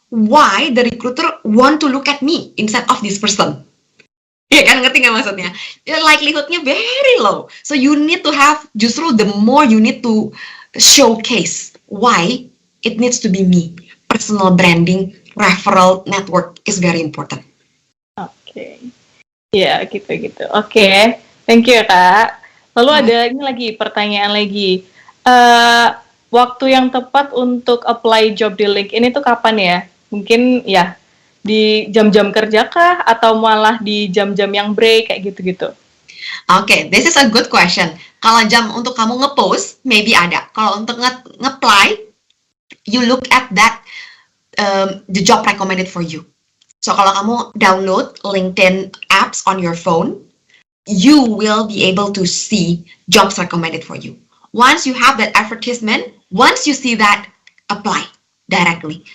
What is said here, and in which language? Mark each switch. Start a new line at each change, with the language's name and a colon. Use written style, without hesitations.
English: Why the recruiter want to look at me instead of this person?
Indonesian: Ya kan, ngerti nggak maksudnya?
English: Likelihood-nya very low. So you need to have,
Indonesian: justru
English: the more you need to showcase why it needs to be me. Personal branding, referral network is very important.
Indonesian: Oke. Ya, gitu-gitu. Oke.
English: Thank you
Indonesian: ya, Kak. Lalu ada ini lagi, pertanyaan lagi. Waktu yang tepat untuk apply job di LinkedIn itu kapan ya? Mungkin ya di jam-jam kerja kah? Atau malah di jam-jam yang break kayak gitu-gitu?
English: Oke, this is a good question.
Indonesian: Kalau jam untuk kamu nge-post, maybe ada. Kalau untuk nge-apply,
English: you look at that the job recommended for you.
Indonesian: So kalau kamu
English: download LinkedIn apps on your phone, you will be able to see jobs recommended for you. Once you have that advertisement, once you see that, apply directly.